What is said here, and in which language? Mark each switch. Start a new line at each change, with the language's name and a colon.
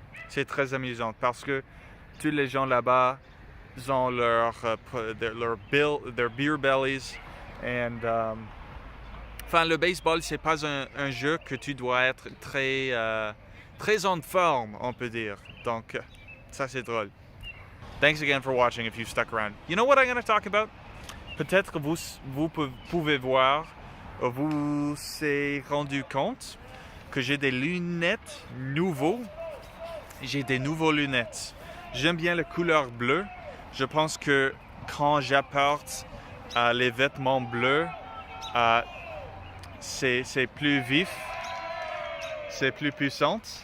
French: C'est très amusant parce que tous les gens là-bas ont leur beer bellies. Enfin, le baseball, c'est pas un jeu que tu dois être très en forme, on peut dire. Donc, ça c'est drôle.
English: Thanks again for watching if you stuck around. You know what I'm going to talk about?
French: Peut-être que vous pouvez voir, vous s'est rendu compte que j'ai des lunettes nouveaux. J'ai des nouveaux lunettes. J'aime bien la couleur bleue. Je pense que quand j'apporte les vêtements bleus, c'est plus vif, c'est plus puissant.